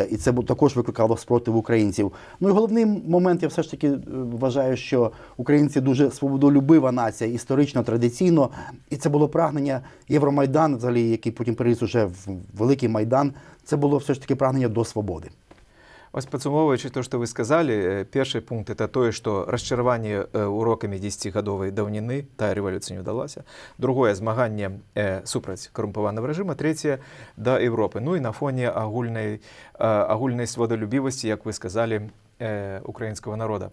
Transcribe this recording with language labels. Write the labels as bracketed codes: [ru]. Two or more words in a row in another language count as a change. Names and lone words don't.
[uk] І це також викликало спротив українців. Ну і головний момент, я все ж таки вважаю, що українці дуже свободолюбива нація, історично, традиційно. І це було прагнення Євромайдан, взагалі, який потім переріс уже в Великий Майдан, це було все ж таки прагнення до свободи. [be] Ось падсумоўваючы то, што вы сказалі, першы пункт – это тое, што расчараванне урокамі 10-гадовай даўніны, тая рэвалюцыя не ўдалася. Другое – змаганне супраць карумпаванага рэжыма. Трэцяе – да Европы. Ну і на фоне агульнай свободолюбівасці, як вы сказалі, украінскага народа.